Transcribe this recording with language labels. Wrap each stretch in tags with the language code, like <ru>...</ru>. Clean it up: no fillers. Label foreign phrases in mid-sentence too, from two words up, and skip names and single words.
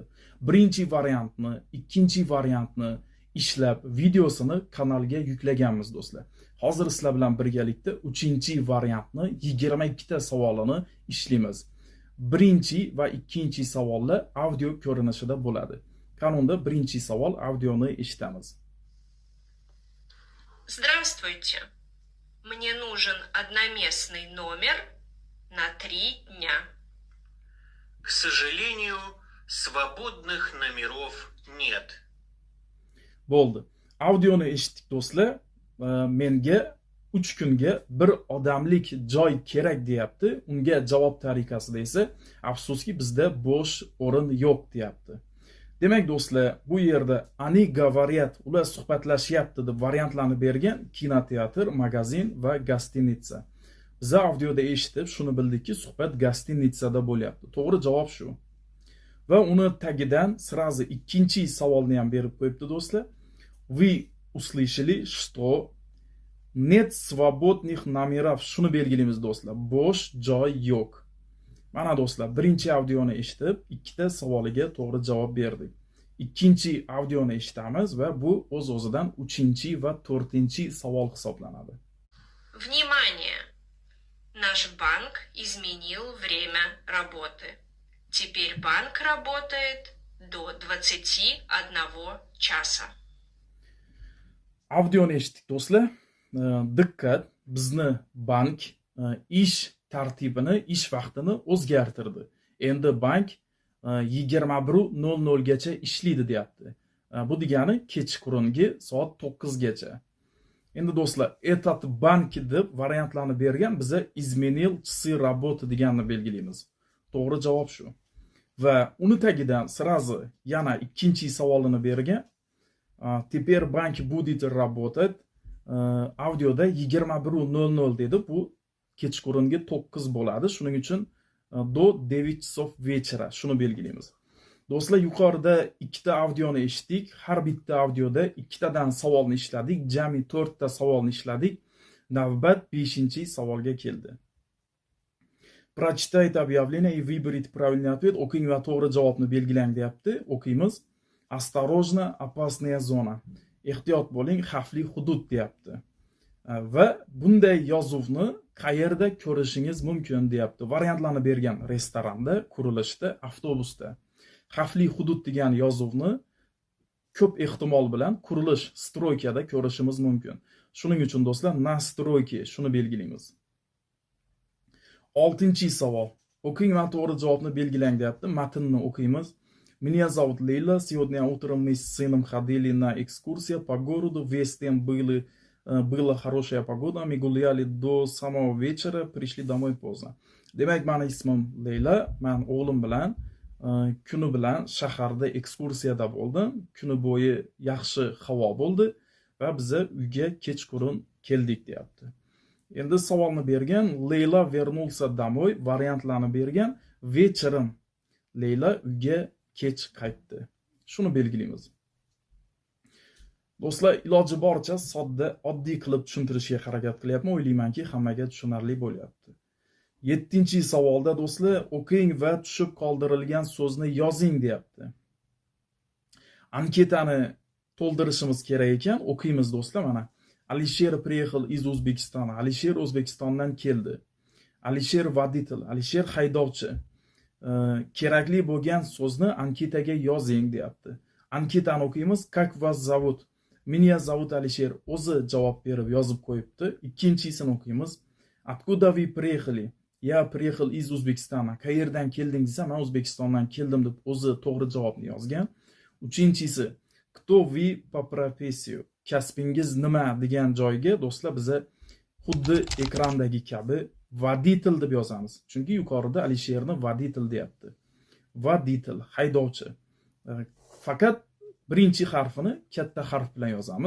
<uz>Birinchi variantni, ikkinchi variantni ishlab videosini kanalga yuklaganmiz do'stlar. Hozir sizlar bilan birgalikda 3-variantni 22 ta savolini ishlaymiz. Birinchi va ikkinchi savollar audio ko'rinishida bo'ladi. Kanunda birinchi savol audioni eshitamiz.</uz> <ru>Здравствуйте. Мне нужен одноместный номер на 3 дня. К сожалению, свободных номеров нет.</ru> <uz>Bo'ldi. Audioni eshitdik do'stlar. Menga 3 kunga bir odamlik joy kerak deyapti. Unga javob tariqasida esa afsuski bizda bo'sh o'rin yo'q deyapti. Demak do'stlar, bu yerda ani говорят, ular suhbatlashyapti deb variantlarni bergan kinoteatr, magazin va gastinitsa. Biz audioda eshitib shuni bildikki, suhbat gastinitsada bo'lyapti. To'g'ri javob shu. Va uni tagidan сразу ikkinchi savolni ham berib qo'yibdi do'stlar.</uz> <ru>Вы услышали, что нет свободных номеров.</ru> <uz>Shuni belgilaymiz do'stlar. Bo'sh joy yo'q. Mana do'stlar, birinchi audioni eshitib, ikkita savoliga to'g'ri javob berdik. Ikkinchi audioni eshitamiz va bu o'z-o'zidan 3 va 4 savol hisoblanadi.</uz> <ru>Внимание! Наш банк изменил время работы. Теперь банк работает до 21 часа.</ru> <uz>Audioni eshitdik do'stlar. Diqqat, bizni bank ish tartibini, ish vaqtini o'zgartirdi. Endi bank 21:00 gacha ishlaydi deyapti. Bu degani kechqurungi soat 9 gacha. Endi do'stlar, этот bank deb variantlarni bergan, biza</uz> <ru>изменил часы работы</ru> <uz>deganni belgilaymiz. To'g'ri javob shu. Va uni tagidan сразу yana ikkinchi savolini bergan.</uz> <ru>Теперь банк будет работать.</ru> <uz>Audioda 21:00 dedi. Bu kechqurungi 9 bo'ladi. Shuning uchun</uz> <ru>до 9 часов вечера</ru> <uz>shuni belgilaymiz. Do'stlar, yuqorida ikkita audioni eshitdik. Har bitta audioda ikkitadan savolni ishladik. Jami 4 ta savolni ishladik. Navbat 5-savolga keldi.</uz> <ru>Прочитайте объявление и выберите правильный ответ.</ru> <uz>O'qing va to'g'ri javobni belgilang deyapti. O'qiymiz.</uz> <ru>Осторожно, опасная зона.</ru> <uz>Ehtiyot bo'ling, xavfli hudud deyapti. Va bunday yozuvni qayerda ko'rishingiz mumkin deyapti. Variantlarni bergan: restoranda, qurilishda, avtobusda. Xavfli hudud degan yozuvni ko'p ehtimol bilan qurilish, stroykada ko'rishimiz mumkin. Shuning uchun do'stlar,</uz> <ru>на стройки</ru> <uz>shuni belgilaymiz. 6-savol. O'qing va to'g'ri javobni belgilang deyapti. Matnni o'qiymiz.</uz> <ru>Меня зовут Лейла. Сегодня утром мы с сыном ходили на экскурсию по городу. Весь день была хорошая погода. Мы гуляли до самого вечера. Пришли домой поздно.</ru> <uz>Demak, mani ismim Leyla. Men o'g'lim bilan kuni bilan shaharda ekskursiyada bo'ldim. Kuni bo'yi yaxshi havo bo'ldi va biz uyga kechqurun keldik deyapti. Endi savolni bergan Leyla</uz> <ru>вернулся домой</ru> <uz>variantlarni bergan. Вечером Leyla uyga kech qaytdi. Shuni belgilaymiz. Do'stlar, iloji boricha sodda, oddiy qilib tushuntirishga harakat qilyapman. O'ylaymanki, hammaga tushunarli bo'lyapti. 7-savolda do'stlar, o'qing va tushib qoldirilgan so'zni yozing deyapti. Anketani to'ldirishimiz kerak ekan. O'qiymiz do'stlar, mana. Alisher</uz> <ru>приехал из O'zbekistona.</ru> <uz>Alisher O'zbekistondan keldi. Alisher водитель, Alisher haydovchi. Kerakli bo'lgan so'zni anketaga yozing deyapti. Anketani o'qiymiz.</uz> <ru>Как вас зовут? Меня зовут Alisher.</ru> <uz>O'zi javob berib yozib qo'yibdi. Ikkinchisini o'qiymiz.</uz> <ru>Откуда вы приехали? Я приехал из O'zbekistona.</ru> <uz>Qayerdan kelding desa, men O'zbekistondan keldim deb o'zi to'g'ri javobni yozgan. Uchinchisi,</uz> <ru>кто вы по профессию?</ru> <uz>Kasbingiz nima degan joyga do'stlar biza xuddi ekrandagi kabi водитель deb yozamiz. Chunki yuqorida Alisherni водитель deyapti. Водитель, haydovchi. Faqat birinchi harfini katta harf bilan yozamiz.</uz>